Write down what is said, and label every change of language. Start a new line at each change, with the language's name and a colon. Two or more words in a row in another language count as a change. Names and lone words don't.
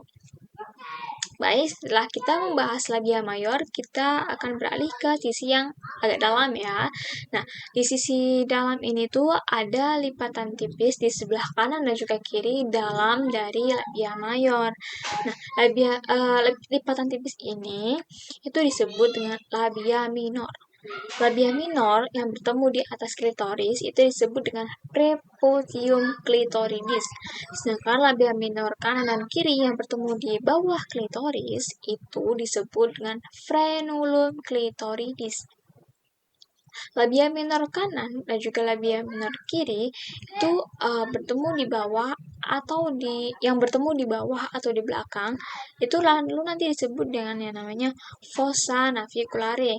Indonesian: Baik, setelah kita membahas
Latin: labia mayor,
Indonesian: kita akan beralih ke sisi yang agak dalam ya. Nah, di sisi dalam ini tuh ada lipatan tipis di sebelah kanan dan juga kiri dalam dari
Latin: labia mayor.
Indonesian: Nah, lipatan tipis ini itu disebut dengan
Latin: labia minor. Labia minor
Indonesian: yang bertemu di atas klitoris itu disebut dengan
Latin: preposium clitoridis.
Indonesian: Sedangkan
Latin: labia minor
Indonesian: kanan dan kiri yang bertemu di bawah klitoris itu disebut dengan
Latin: frenulum clitoridis. Labia minor
Indonesian: kanan dan juga
Latin: labia minor
Indonesian: kiri itu bertemu di bawah atau yang bertemu di bawah atau di belakang itu lalu nanti disebut dengan yang namanya
Latin: fossa naviculare.